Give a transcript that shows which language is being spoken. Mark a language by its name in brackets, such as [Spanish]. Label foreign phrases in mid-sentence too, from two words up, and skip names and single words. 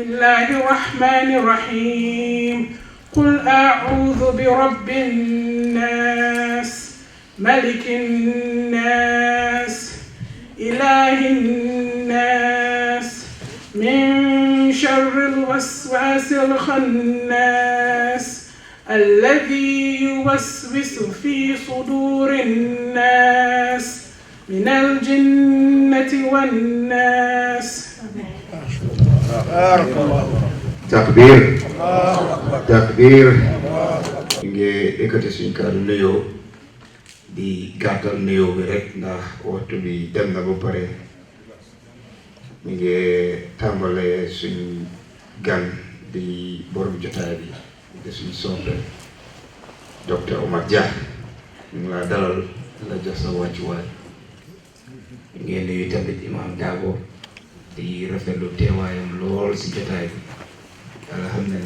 [Arabic] الله الرحمن الرحيم قل أعوذ برب الناس ملك الناس إله الناس من شر الوسواس الخناس الذي يوسوس في صدور الناس من الجنة والناس تكبير تكبير [Wolof] nge ekkati suñ kàddu nuyoo di gàttal nuyoo bi rek ndax waxtu bi dem na ba pare mi ngi tàmbale suñ gan di borom jotaay bi di suñ soppe docteur Omar Dia ñu ngi laa dalal la jox sa wàccuwaay ngeen nuyu tamit imam Dabo di rafetlu teewaayam lool si jotaay bi yàlla xam na